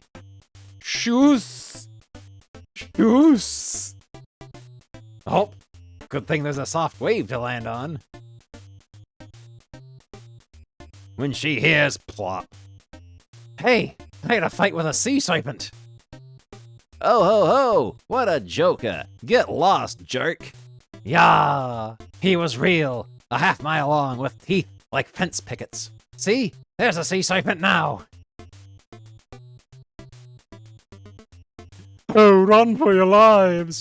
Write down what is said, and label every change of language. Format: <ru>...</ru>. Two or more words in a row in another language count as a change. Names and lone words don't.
<en>Shoes. Shoes. Oh, good thing there's a soft wave to land on. When she hears plop. Hey, I had a fight with a sea serpent. Oh ho ho, what a joker. Get lost, jerk. Yah, he was real. A half-mile long with teeth like fence pickets. See, there's a sea serpent now. Oh, run for your lives.</en>